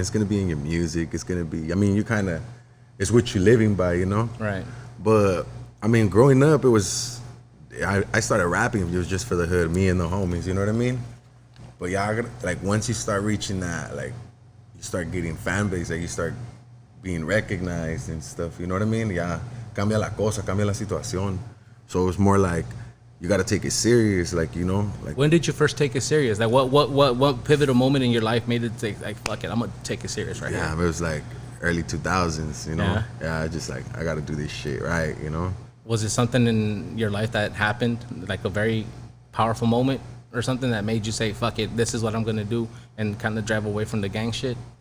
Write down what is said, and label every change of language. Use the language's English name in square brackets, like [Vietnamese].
[English] It's going to be in your music. It's going to be, I mean, it's what you're living by, you know? Right. But, I mean, growing up, I started rapping. It was just for the hood, me and the homies, you know what I mean? But yeah, like once you start reaching that, like you start getting fan base, like you start being recognized and stuff, you know what I mean? [Spanish] Yeah, cambia la cosa, cambia la situación. [English] So it's more like you got to take it serious, like, you know. Like, when did you first take it serious? Like, what pivotal moment in your life made it take, like, fuck it, I'm gonna take it serious right now? Yeah, it was like early 2000s, you know. Yeah, just like I got to do this shit right, you know. Was it something in your life that happened, like a very powerful moment or something that made you say, fuck it, this is what I'm gonna do, and kind of drive away from the gang shit?